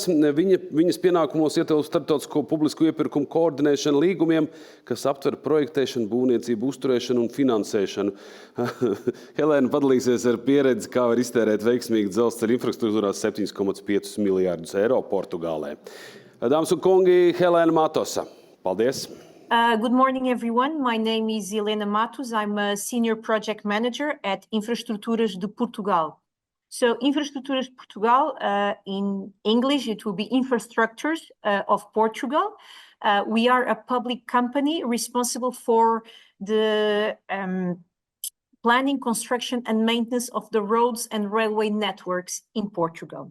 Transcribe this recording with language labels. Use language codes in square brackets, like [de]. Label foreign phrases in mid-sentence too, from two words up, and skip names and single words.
[lv] Viņas pienākumos ietilpst starptautisko publisko iepirkumu koordinēšanu līgumiem, kas aptver projektēšanu, būvniecību, uzturēšanu un finansēšanu. Helēna padalīsies ar pieredzi, kā var iztērēt veiksmīgi dzelzceļa infrastruktūrā 7,5 miljārdus eiro Portugālē. Dāmas un kungi, Helēna Matosa. Paldies! [en] Good morning, everyone. My name is Helena Matos. I'm a senior project manager at Infraestruturas de Portugal. So Infraestruturas de Portugal, in English, it will be Infrastructures of Portugal. We are a public company responsible for the planning, construction, and maintenance of the roads and railway networks in Portugal.